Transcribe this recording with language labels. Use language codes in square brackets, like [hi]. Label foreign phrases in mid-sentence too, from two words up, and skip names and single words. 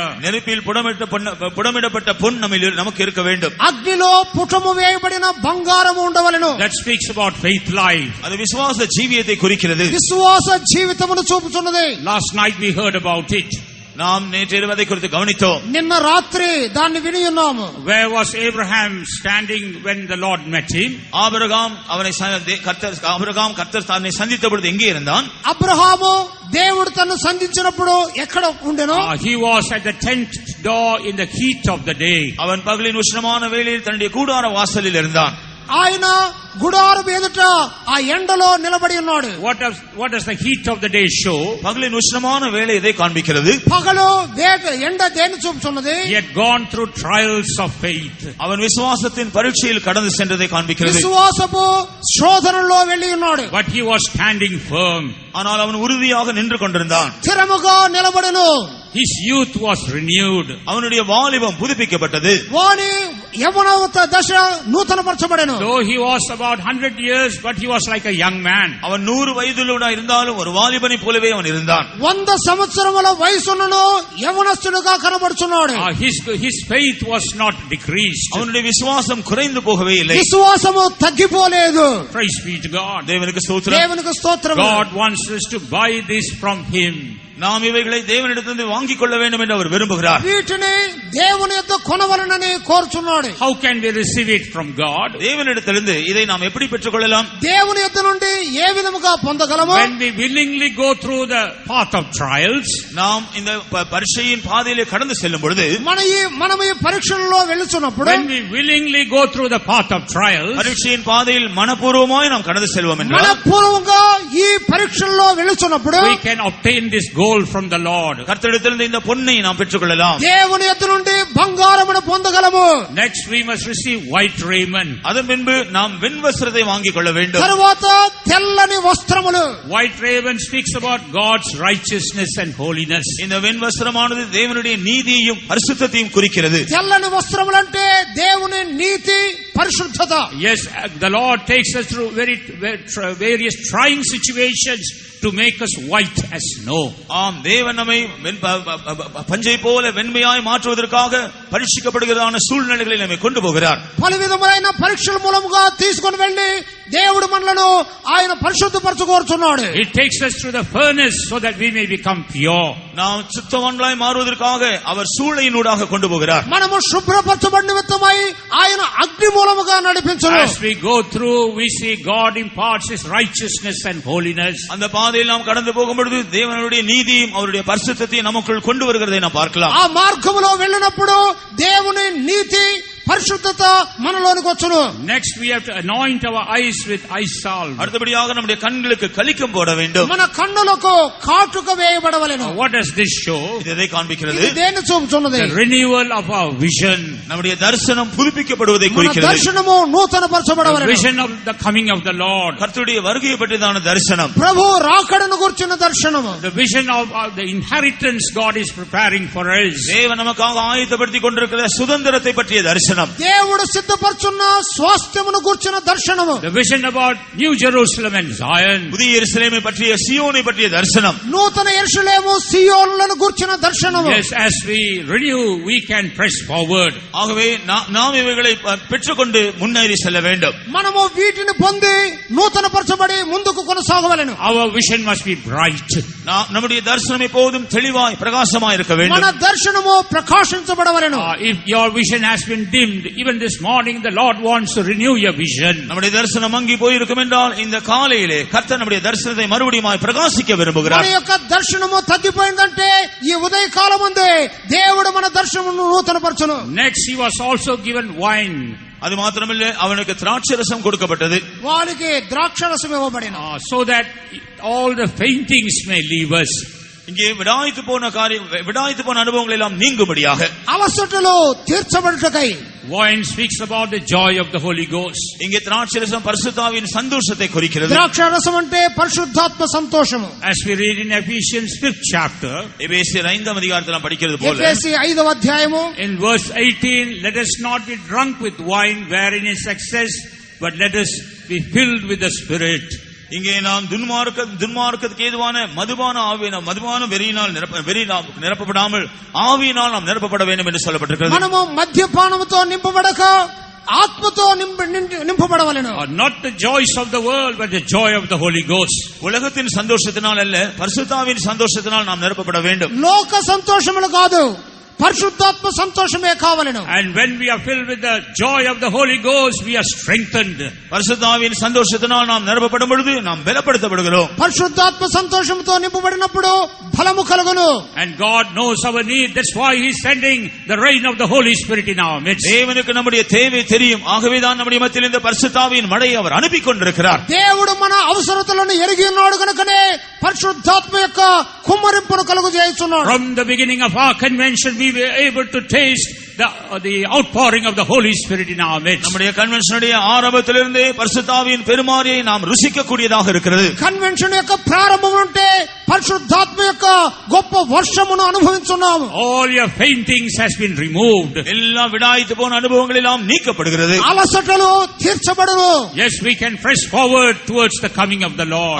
[ta] நெருப்பில் புடமிடப்பட்ட பொன் நமக்கு இருக்க வேண்டும். [te] అగ్నిలో పుటము వేయబడిన బంగారము ఉండవలెను. [en] That speaks about faith life. [ta] அது விசுவாச ஜீவியத்தை குறிக்கிறது. [te] విశ్వాస జీవితమును చూపుచున్నది. [en] Last night we heard about it. [ta] நாம் நேற்று அதை குறித்து கவனித்தோம். [te] నిన్న రాత్రి దాన్ని విని ఉన్నాము. [en] Where was Abraham standing when the Lord met him? [ta] ஆபிரகாம் கர்த்தர் தன்னை சந்தித்த பொழுது எங்கே இருந்தான்? [te] అబ్రహాము దేవుడు తన్ను సంధించినప్పుడు ఎక్కడ ఉండెను? [en] He was at the tent door in the heat of the day. [ta] அவன் பகலின் உஷ்ணமான வேளையில் தன்னுடைய கூடார வாசலில் இருந்தான். [te] ఆయన గుడారం ఎదుట ఆ ఎండలో నిలబడి ఉన్నాడు. [en] What does the heat of the day show? [ta] பகலின் உஷ்ணமான வேளை எதை காண்பிக்கிறது? [te] పగలు ఎండ దేని చూపుచున్నది? [en] He had gone through trials of faith. [ta] அவன் விசுவாசத்தின் பரீட்சையில் கடந்து சென்றதை காண்பிக்கிறது. [te] విశ్వాసపు శోధనలో వెళ్ళి ఉన్నాడు. [en] But he was standing firm. [ta] ஆனால் அவன் உறுதியாக நின்று கொண்டிருந்தான். [te] స్థిరముగా నిలబడెను. [en] His youth was renewed. [ta] அவனுடைய வாலிபம் புதுப்பிக்கப்பட்டது. [te] వాని యవ్వనోత దశ నూతనపరచబడెను. [en] Though he was about 100 years, but he was like a young man. [ta] அவன் 100 வயதிலுள்ள இருந்தாலும் ஒரு வாலிபனை போலவே அவன் இருந்தான். [te] 100 సంవత్సరముల వయసున్నను యవ్వనస్తుడుగా కనబడుచున్నాడు. [en] His faith was not decreased. [ta] அவனுடைய விசுவாசம் குறைந்து போகவே இல்லை. [te] విశ్వాసము తగ్గిపోలేదు. [en] Praise be to God. [ta] தேவனுக்கு ஸ்தோத்திரம். [te] దేవునికి స్తోత్రం. [en] God wants us to buy this from him. [ta] நாம் இவைகளை தேவனிடத்திலிருந்து வாங்கிக் கொள்ள வேண்டும் என்று அவர் விரும்புகிறார். [te] వీటిని దేవుని యొద్ద కొనవలనని కోరుచున్నాడు. [en] How can we receive it from God? [ta] தேவனிடத்திலிருந்து இதை நாம் எப்படி பெற்றுக்கொள்ளலாம்? [te] దేవుని యొద్ద నుండి ఏ విధముగా పొందగలము? [en] When we willingly go through the path of trials, [ta] நாம் இந்த பரீட்சையின் பாதையிலே கடந்து செல்லும் பொழுது, [te] మనము ఈ పరీక్షలలో వెళ్తున్నప్పుడు, [en] when we willingly go through the path of trials, [ta] பரீட்சையின் பாதையில் மனப்பூர்வமாய் நாம் கடந்து செல்வோம் என்றால், [te] మనపూర్వకంగా ఈ పరీక్షలలో వెళ్తున్నప్పుడు [en] we can obtain this gold from the Lord. [ta] கர்த்தரிடத்திலிருந்து இந்த பொன்னை நாம் பெற்றுக்கொள்ளலாம். [te] దేవుని యొద్ద నుండి బంగారమును పొందగలము. [en] Next we must receive white raiment. [ta] அதன் பின்பு நாம் வெண்வஸ்திரத்தை வாங்கிக் கொள்ள வேண்டும். [te] తరువాత తెల్లని వస్త్రములు. [en] White raiment speaks about God's righteousness and holiness. [ta] இந்த வெண்வஸ்திரமானது தேவனுடைய நீதியையும் பரிசுத்தத்தையும் குறிக்கிறது. [te] తెల్లని వస్త్రములంటే దేవుని నీతి, పరిశుద్ధత. [en] Yes, the Lord takes us through various trying situations to make us white as snow. [ta] ஆம், தேவன் நம்மை பஞ்சை போல வெண்மையாய் மாற்றுவதற்காக பரீட்சிக்கப்படுகிறதான சூழ்நிலைகளில் நம்மை கொண்டு போகிறார். [te] పలు విధములైన పరీక్షల మూలముగా తీసుకొని వెళ్లి దేవుడు మనలను ఆయన పరిశుద్ధపరచుకోరుచున్నాడు. [en] He takes us through the furnace so that we may become pure. [ta] நாம் சுத்தவான்களாய் மாறுவதற்காக அவர் சூளையினூடாக கொண்டு போகிறார். [te] మనము శుభ్రపరచబడిన నిమిత్తమై ఆయన అగ్ని మూలముగా నడిపించును. [en] As we go through, we see God imparts His righteousness and holiness. [ta] அந்த பாதையில் நாம் கடந்து போகும் பொழுது தேவனுடைய நீதியும் அவருடைய பரிசுத்தத்தையும் நமக்குள் கொண்டு வருகிறதை நாம் பார்க்கலாம். [te] ఆ మార్గములో వెళ్ళినప్పుడు దేవుని నీతి, పరిశుద్ధత మనలోనికి వచ్చును. [en] Next we have to anoint our eyes with eye salve. [ta] அடுத்தபடியாக நம்முடைய கண்களுக்கு கலிக்கம் போட வேண்டும். [te] మన కన్నులకు కాటుక వేయబడవలెను. [en] What does this show? [ta] இது எதை காண்பிக்கிறது? [te] ఇది దేన్ని చూపుచున్నది? [en] The renewal of our vision. [ta] நம்முடைய தரிசனம் புதுப்பிக்கப்படுவதை [te] మన [ta] குறிக்கிறது. [te] దర్శనము నూతన [en] The [te] పరచబడవలెను. [en] vision of the coming of the Lord. [ta] கர்த்தருடைய வருகையை பற்றியதான தரிசனம். [te] ప్రభు రాకడను గురించిన దర్శనము. [en] The vision of the inheritance God is preparing for us. [ta] தேவன் நமக்காக ஆயத்தப்படுத்திக் கொண்டிருக்கிற சுதந்திரத்தை பற்றிய தரிசனம். [te] దేవుడు సిద్ధపరచున్న స్వాస్థ్యమును గూర్చిన దర్శనము. [en] The vision about New Jerusalem and Zion. [ta] புதிய எருசலேமை பற்றிய சியோனை பற்றிய தரிசனம். [te] నూతన యెరూషలేము సియోనులను గూర్చిన దర్శనము. [en] Yes, as we renew, we can press forward. [ta] ஆகவே நாம் இவைகளை பெற்றுக்கொண்டு முன்னேறி செல்ல வேண்டும். [te] మనము వీటిని పొంది నూతన పరచబడి ముందుకు కొనసాగవలెను. [en] Our vision must be bright. [ta] நம்முடைய தரிசனம் எப்போதும் தெளிவாய் பிரகாசமாய் இருக்க [te] మన [ta] வேண்டும். [te] దర్శనము ప్రకాశించబడవలెను. [en] If your vision has been dimmed, even this morning the Lord wants to renew your vision. [ta] நம்முடைய தரிசனம் மங்கி போயிருக்கும் என்றால் இந்த காலையிலே கர்த்தர் நம்முடைய தரிசனத்தை மறுபடியும் பிரகாசிக்க [te] మన [ta] விரும்புகிறார். [te] యొక్క దర్శనము తగ్గిపోయిందంటే ఈ ఉదయ కాలమందే దేవుడు మన దర్శనమును నూతన పరచును. [en] Next, he was also given wine. [ta] அது மாத்திரமல்ல, அவனுக்கு திராட்சரசம் கொடுக்கப்பட்டது. [te] వారికి ద్రాక్షరసం ఇవ్వబడిన. [en] So that all the faintings may leave us. [ta] இங்கே விடாய்த்து போன அனுபவங்கள் எல்லாம் நீங்கும்படியாக [te] అలసటలు తీర్చబడుటకై. [en] Wine speaks about the joy of the Holy Ghost. [ta] இங்கே திராட்சரசம் பரிசுத்தாவின் சந்தோஷத்தை குறிக்கிறது. [te] ద్రాక్షరసం అంటే పరిశుద్ధాత్మ సంతోషము. [en] As we read in Ephesians 5th chapter, [ta] எபேசியர் 5ஆம் அதிகாரத்தில் நாம் படிக்கிறது போல, [te] ఎఫెసీ 5వ అధ్యాయము [en] in verse 18, let us not be drunk with wine wherein is excess, but let us be filled with the Spirit. [ta] இங்கே நாம் துன்மார்க்கத்துக்கு ஏதுவான மதுபான வெறியினால் நிரப்பப்படாமல் ஆவியினால் நாம் நிரப்பப்பட வேண்டும் என்று சொல்லப்பட்டிருக்கிறது. [te] మనము మద్యపానముతో నింపబడక ఆత్మతో నింపబడవలెను. [en] Not the joys of the world, but the joy of the Holy Ghost. [ta] உலகத்தின் சந்தோஷத்தினால் அல்ல, பரிசுத்தாவின் சந்தோஷத்தினால் நாம் நிரப்பப்பட வேண்டும். [te] లోక సంతోషములు కాదు, పరిశుద్ధాత్మ సంతోషమే కావలెను. [en] And when we are filled with the joy of the Holy Ghost, we are strengthened. பரிசுத்தாவின் சந்தோஷத்தினால் நாம் நிரப்பப்படும் பொழுது நாம் பலப்படுத்தப்படுகிறோம். పరిశుద్ధాత్మ సంతోషంతో నింపబడినప్పుడు బలము కలుగును. And God knows our need. That's why He is sending the rain of the Holy Spirit in our midst. [ta] தேவனுக்கு நம்முடைய தேவை தெரியும். ஆகவேதான் நம்முடைய மத்தியில் இந்த பரிசுத்தாவின் மழையை அவர் அனுப்பி கொண்டிருக்கிறார். [te] దేవుడు మన అవసరతలను ఎరిగి ఉన్నాడు కనుకనే పరిశుద్ధాత్మ యొక్క కుమ్మరింపును కలుగజేయుచున్నాడు. [en] From the beginning of our convention, we were able to taste the outpouring of the Holy Spirit in our midst. [ta] நம்முடைய கன்வென்ஷனுடைய ஆரம்பத்திலிருந்தே பரிசுத்தாவின் பெருமாரியை நாம் ருசிக்க கூடியதாக இருக்கிறது. [te] కన్వెన్షన్ యొక్క ప్రారంభం నుంటే పరిశుద్ధాత్మ యొక్క గొప్ప వర్షమును అనుభవించున్నాము. [en] All your faintings has been removed. [ta] எல்லா விடாய்த்து போன அனுபவங்கள் எல்லாம் நீக்கப்படுகிறது. [te] అలసటలు తీర్చబడును. [en] Yes, we can press forward towards the coming of the Lord.